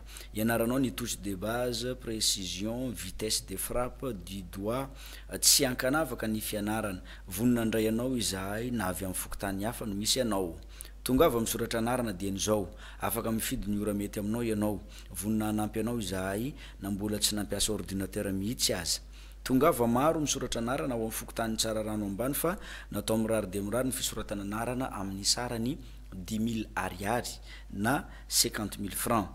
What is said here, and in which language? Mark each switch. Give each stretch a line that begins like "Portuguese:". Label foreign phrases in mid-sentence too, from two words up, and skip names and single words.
Malagasy: Ianaranao ny
French: touche de base, précision, vitesse de frappe, du doigt,
Malagasy: tsy ankanavaka ny fianarana. Vonona ndray ianao izahay na avy amin'ny fokotany hafa no misy ianao. Tonga avy amin'ny soratra anarana dia nizao, afaka mifidy ny ora mety aminao ianao. Vonona hanampy anao izahay na mbola tsy nampiasa ordinateur mihitsy aza. Tongava maro misoratra anarana ao amin'ny fokotany tsara rano ambany fa natao mirary de mirary ny fisoratana anarana amin'ny sarany 10 000 ariary na 50 000 francs.